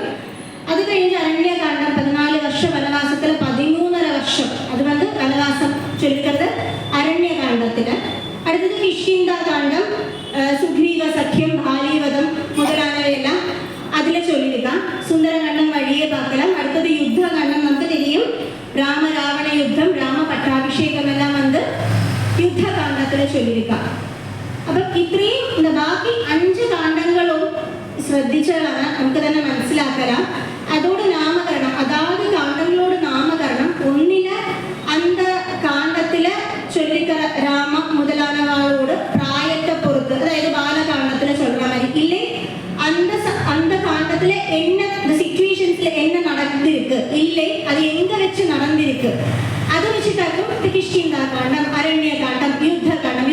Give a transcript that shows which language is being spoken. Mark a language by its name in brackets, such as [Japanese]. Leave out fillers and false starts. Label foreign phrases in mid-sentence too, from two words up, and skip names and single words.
[Tamil] அது கழிஞ்சு அரண்ய காண்டம் 14 வருஷம் வனவாசத்துல 13.5 வருஷம் அது வனவாசம் சொல்லிக்கிறது அரண்ய காண்டத்துல. அடுத்தது கிஷ்கிந்தா காண்டம், சுக்ரீவ சக்கியம், பாலிவதம் முதலானவையெல்லாம் அதுல சொல்லியிருக்கான். சுந்தர காண்டம் வழியே பார்க்கலாம். அடுத்தது யுத்த காண்டம் நமக்கு தெரியும், ராம ராவண யுத்தம், ராம பட்டாபிஷேகம் எல்லாம் [Malayalam] യുദ്ധ കാണ്ഡത്തിൽ ചൊല്ലിയിരിക്കാം. അപ്പൊ ഇത്രയും ബാക്കി 5 കാണ്ഡങ്ങളും ശ്രദ്ധിച്ചാൽ നമുക്ക് തന്നെ മനസ്സിലാക്കാം. അതോട് നാമകരണം, അതാത് കാണ്ഡങ്ങളോട് നാമകരണം ഒന്നില് [Tamil] அந்த காண்டத்துல சொல்லிக்கிற ராம முதலானவாளோட பிராயத்தை பொறுத்து, அதாவது பாலகாண்டத்துல சொல்ற மாதிரி இல்லை அந்த காண்டத்துல என்ன சிச்சுவேஷன்ஸ்ல என்ன நடந்திருக்கு இல்லை அது எங்க வச்சு நடந்திருக்கு அது வச்சுட்டாக்கும் கிஷ்கிந்தா காண்டம், அரண்ய காண்டம், யுத்த காண்டம்.